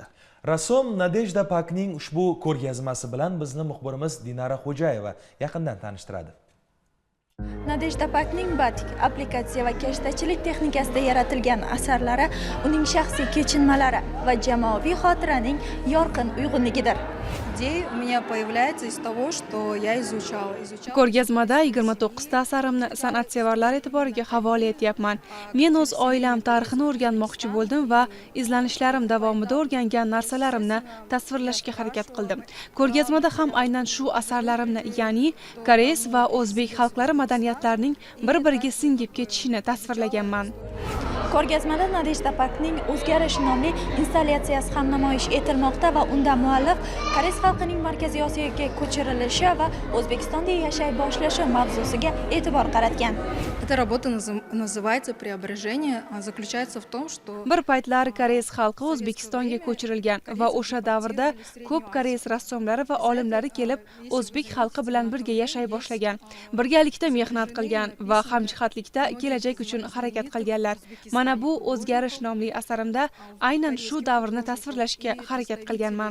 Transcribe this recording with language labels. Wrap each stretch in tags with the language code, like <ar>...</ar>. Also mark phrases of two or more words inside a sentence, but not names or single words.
<uz>Rassom Nadejda Pakning ushbu ko'rgazmasi bilan bizni muxbirimiz Dinara Xo'jayeva yaqindan tanishtiradi. Nadejda Pakning batik, aplikatsiya va kashtachilik texnikasida yaratilgan asarlari uning shaxsiy kechinmalari va jamoaviy xotiraning yorqin uyg'unligidir.</uz> <ru>Идея у меня появляется из того, что я изучала.</ru> <uz>Ko'rgazmada 29 ta asarimni san'atsevarlar e'tiboriga havola etyapman. Men o'z oilam tarixini o'rganmoqchi bo'ldim va izlanishlarim davomida o'rgangan narsalarimni tasvirlashga harakat qildim. Ko'rgazmada ham aynan shu asarlarimni, ya'ni koreys va o'zbek xalqlari madaniyatlarining bir-biriga singib ketishini tasvirlaganman. Ko'rgazmada Nadejda Pakning O'zgarish nomli installyatsiyasi ham namoyish etilmoqda va unda muallif koreys xalqining Markaziy Osiyoga ko'chirilishi va O'zbekistonda yashay boshlashi mavzusiga e'tibor qaratgan.</uz> <ru>Эта работа называется «Преображение», заключается в том, что</ru> <uz>Bir paytlar koreys xalqi O'zbekistonga ko'chirilgan va o'sha davrda ko'p koreys rassomlari va olimlari kelib o'zbek xalqi bilan birga yashay boshlagan. Birgalikda mehnat qilgan va hamjihatlikda kelajak uchun harakat qilganlar. Mana bu O'zgarish nomli asarimda aynan shu davrni tasvirlashga harakat qilganman.</uz>